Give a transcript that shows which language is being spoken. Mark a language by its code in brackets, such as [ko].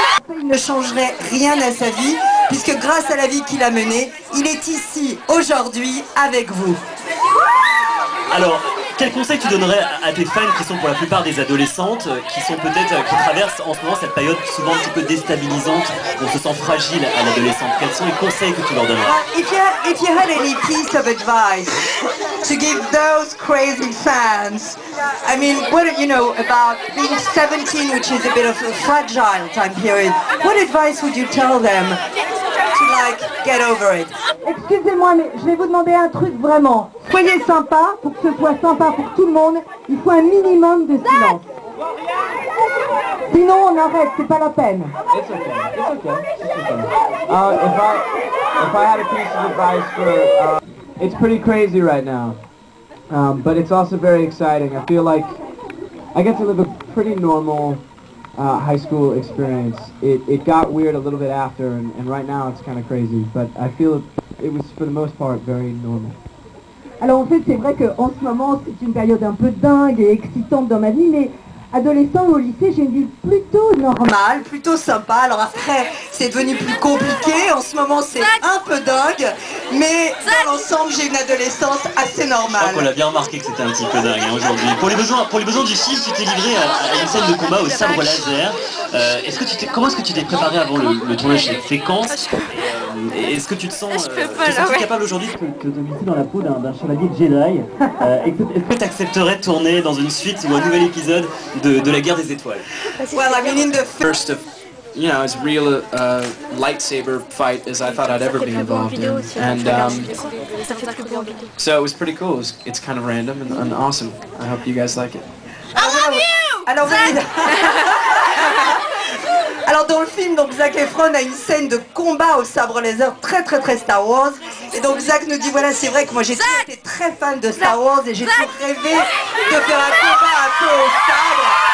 [fr] Il ne changerait rien à sa vie, puisque grâce à la vie qu'il a menée, il est ici aujourd'hui avec vous. Alors, quel conseil tu donnerais à tes fans qui sont pour la plupart des adolescentes, qui sont peut-être, qui traversent en ce moment cette période souvent un petit peu déstabilisante, où on se sent fragile à l'adolescence? Quels sont les conseils que tu leur donnerais? [en] If you had any piece of advice to give those crazy fans, I mean, what do you know about being 17, which is a bit of a fragile time period, what advice would you tell them to like get over it? [fr] Excusez-moi, mais je vais vous demander un truc vraiment. Soyez sympa, pour que ce soit sympa pour tout le monde, il faut un minimum de silence. Sinon on arrête, c'est pas la peine. [en] It's okay. It's okay. It's okay. If I had a piece of advice for, it's pretty crazy right now, but it's also very exciting. I feel like I get to live a pretty normal high school experience. It got weird a little bit after, and right now it's kind of crazy. But I feel it was for the most part very normal. [fr] Alors en fait c'est vrai qu'en ce moment c'est une période un peu dingue et excitante dans ma vie, mais adolescent au lycée j'ai une vie plutôt normale. Normal, plutôt sympa. Alors après, c'est devenu plus compliqué. En ce moment, c'est un peu dingue. Mais dans l'ensemble, j'ai une adolescence assez Je normale. crois qu'on l'a bien remarqué que c'était un petit peu dingue hein, aujourd'hui. Pour les besoins du film, tu t'es livré à une scène de combat au sabre laser. Comment est-ce que tu t'es préparé avant le tournage des séquences? Est-ce que tu te sens capable aujourd'hui de te glisser dans la peau d'un chevalier Jedi? Est-ce que tu accepterais de tourner dans une suite ou un nouvel épisode de la guerre des étoiles? [en] Well, I mean, in the First of, you know, as real lightsaber fight as I thought I'd ever be involved in, and so it was pretty cool. It's kind of random and awesome. I hope you guys like it. [fr] Alors, alors dans le film, donc Zac Efron a une scène de combat au sabre laser très Star Wars. Et donc Zac nous dit voilà, c'est vrai que moi j'ai toujours été très fan de Star Wars et j'ai toujours rêvé de faire un combat un peu au sabre.